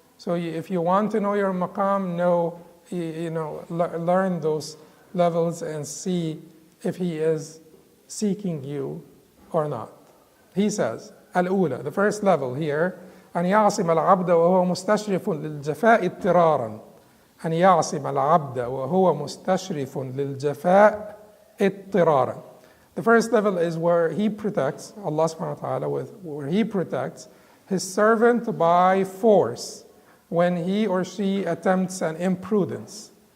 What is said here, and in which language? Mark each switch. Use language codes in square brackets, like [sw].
[en] So if you want to know your maqam, learn those levels and see if He is seeking you or not. He says, Al-Ula, the first level here, [ar] أن يعصم العبد وهو مستشرف للجفاء اضطرارا. أن يعصم العبد وهو مستشرف للجفاء اضطرارا. [en] The first level is where He protects, Allah subhanahu wa ta'ala, where He protects His servant by force when he or she attempts an imprudence.